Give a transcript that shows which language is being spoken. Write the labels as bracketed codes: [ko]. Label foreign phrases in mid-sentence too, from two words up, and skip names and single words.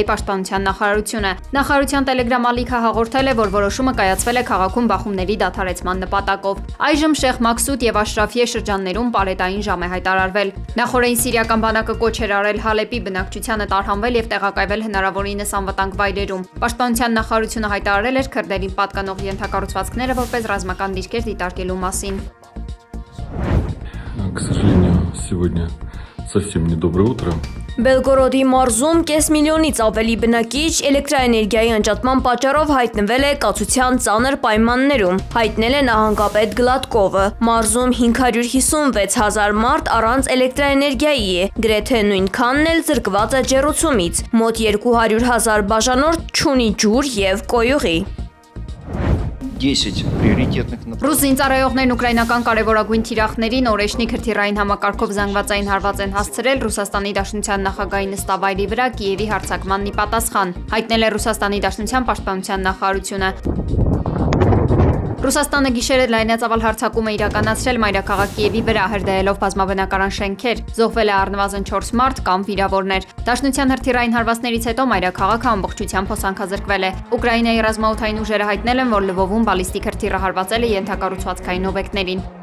[hy] պաշտպանության նախարարությունը։ Նախարարության Telegram ալիքը հաղորդել է, որ որոշումը կայացվել է քաղաքում բախումների դադարեցման նպատակով։ Այժմ Շեխ Մաքսուդ եւ Աշրաֆիե շրջաններում պարետային ժամ է հայտարարվել։ Նախորդին սիրիական բանակը կոչ էր արել Հալեպի բնակչությանը տարհանվել եւ տեղակայվել հնարավորինս անվտանգ վայրերում։ Պաշտպանության նախարարությունը հայտարարել էր քրդերին պատկանող ենթակառուցվածքները որպես ռազմական դիրքեր դիտարկելու մասին։ [ru] К сожалению, сегодня совсем недоброе утро. [hy] Բելգորոդի մարզում կես միլիոնից ավելի բնակիչ էլեկտրաէներգիայի անջատման պատճառով հայտնվել է կացության ծանր պայմաններում, հայտնել է նահանգապետ Գլատկովը։ Մարզում 556,000 մարդ առանց էլեկտրաէներգիայի է, գրեթե նույնքանն էլ զրկված է ջեռուցումից, մոտ 200,000 բաժանորդ չունի ջուր եւ կոյուղի։ [ru] 10 приоритетных направлений. [hy] Ռուս զինծառայողներն ուկրաինական կարևորագույն թիրախներին օրեշնի քրթիրային համակարգով զանգվածային հարված են հասցրել Ռուսաստանի Դաշնության նախագահի նստավայրի վրա Կիևի հարձակմանն ի պատասխան, հայտնել է Ռուսաստանի Դաշնության պաշտպանության նախարարությունը։ Ռուսաստանը գիշերը լայնածավալ հարձակում է իրականացրել մայրաքաղաք Կիևի վրա, հրդեհելով բազմաբնակարան շենքեր, զոհվել է առնվազն 4 մարդ կամ վիրավորներ։ Դաշնության հրթիռային հարվածներից հետո մայրաքաղաքը ամբողջությամբ հոսանքազրկվել է։ Ուկրաինայի ռազմաօդային ուժերը հայտնել են, որ Լվովում բալիստիկ հրթիռը հարվածել է ենթակառուցվածքային օբյեկտներին։